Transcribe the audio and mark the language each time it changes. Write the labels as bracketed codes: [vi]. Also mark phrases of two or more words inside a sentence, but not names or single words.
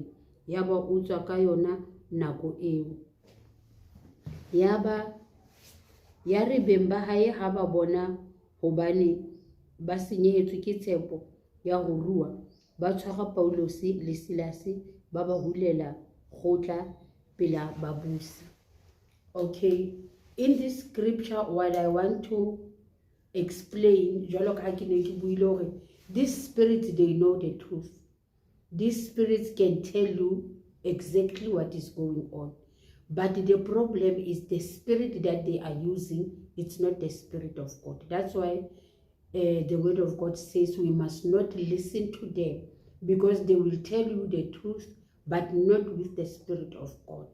[st] Ya ba o tswa ka yona nako eo. Ya re beng ba hae ha ba bona hobane ba senyehetswe ke tshepo ya ho rua, ba tshwara Paulus le Silas ba ba hulela kgotla pela babusi. [en] Okay, in this scripture what I want to explain, [st] jwalo ka ke ne ke buile hore [en] these spirits, they know the truth. These spirits can tell you exactly what is going on. But the problem is the spirit that they are using, it's not the Spirit of God. That's why the Word of God says we must not listen to them, because they will tell you the truth, but not with the Spirit of God.